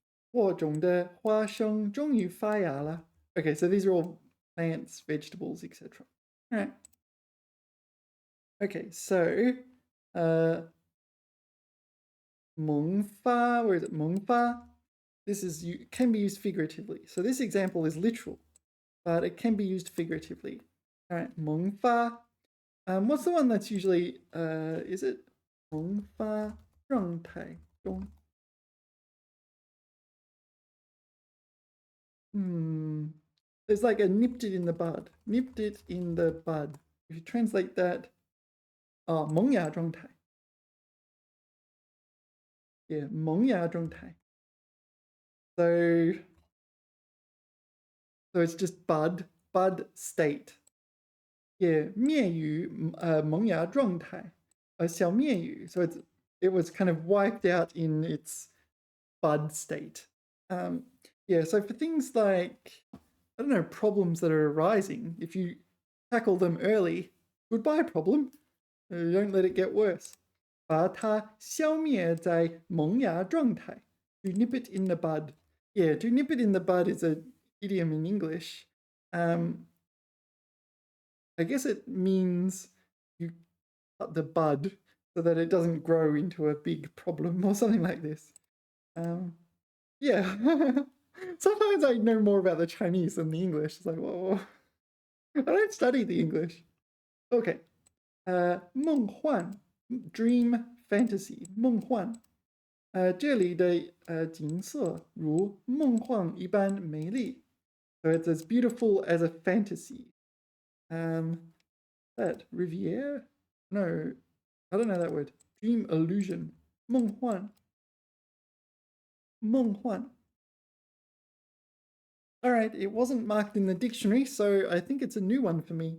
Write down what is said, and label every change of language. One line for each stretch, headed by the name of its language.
Chinese: 播种的花生终于发芽了。
English: Okay, so these are all plants, vegetables, etc. All right. Okay, so 萌发, where is it?
Chinese: 萌发.
English: This is can be used figuratively. So this example is literal, but it can be used figuratively. All right, 萌发. What's the one that's usually is it
Chinese: 萌发状态中?
English: There's like a nipped it in the bud. Nipped it in the bud. If you translate that, 萌芽状态. Yeah, 萌芽状态.So it's just bud state.
Chinese: Yeah, 面语萌芽状态. 小面语.
English: So it was kind of wiped out in its bud state. Yeah, so for things like, I don't know, problems that are arising, if you tackle them early, goodbye problem. You don't let it get worse.
Chinese: 把它消灭在萌芽状态.
English: To nip it in the bud. Yeah, to nip it in the bud is an idiom in English. I guess it means you cut the bud so that it doesn't grow into a big problem or something like this. Yeah. Sometimes I know more about the Chinese than the English. It's like, whoa. I don't study the English. Okay. 梦幻 dream fantasy 梦幻。
Chinese: 这里的景色如梦幻一般美丽。
English: So it's as beautiful as a fantasy. That Riviere? No, I don't know that word. Dream illusion. 梦幻.梦幻. All right, it wasn't marked in the dictionary, so I think it's a new one for me.